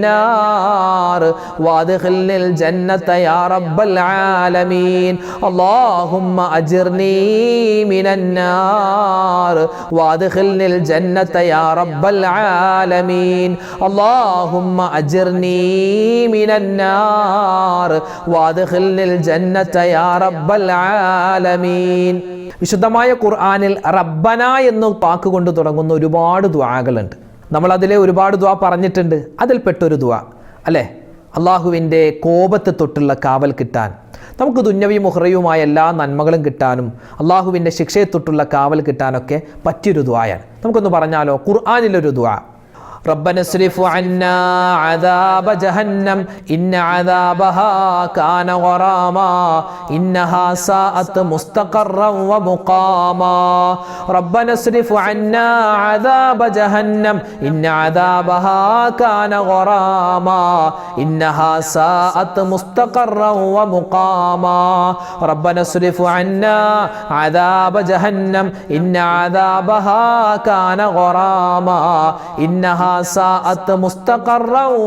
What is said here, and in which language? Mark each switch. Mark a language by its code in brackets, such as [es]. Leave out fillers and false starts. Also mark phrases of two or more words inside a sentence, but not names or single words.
[ar] النار وأدخلني الجنة يا رب العالمين اللهم أجرني من النار وأدخلني الجنة يا رب العالمين اللهم أجرني من النار وأدخلني الجنة يا رب العالمين [ml] വിശുദ്ധമായ ഖുർആനിൽ റബ്ബന എന്ന വാക്ക് കൊണ്ട് തുടങ്ങുന്ന ഒരുപാട് ദുആകളുണ്ട്. നമ്മൾ അതിലെ ഒരുപാട് ദുആ പറഞ്ഞിട്ടുണ്ട്. അതിൽപ്പെട്ടൊരു ദുആ അല്ലേ, അള്ളാഹുവിൻ്റെ കോപത്തെ തൊട്ടുള്ള കാവൽ കിട്ടാൻ, നമുക്ക് ദുന്യവിയും ഉഖ്റയുമായ എല്ലാ നന്മകളും കിട്ടാനും അള്ളാഹുവിൻ്റെ ശിക്ഷയെ തൊട്ടുള്ള കാവൽ കിട്ടാനൊക്കെ പറ്റിയൊരു ദുആയാണ്. നമുക്കൊന്ന് പറഞ്ഞാലോ, ഖുർആനിലൊരു ദുആ. [ar] ربنا اصرف عنا عذاب جهنم إن عذابها كان غراما إنها ساءت مستقرا ومقاما ربنا اصرف عنا عذاب جهنم إن عذابها كان غراما إنها ساءت مستقرا ومقاما ربنا اصرف عنا عذاب جهنم إن عذابها كان غراما إنها ساءت مستقرا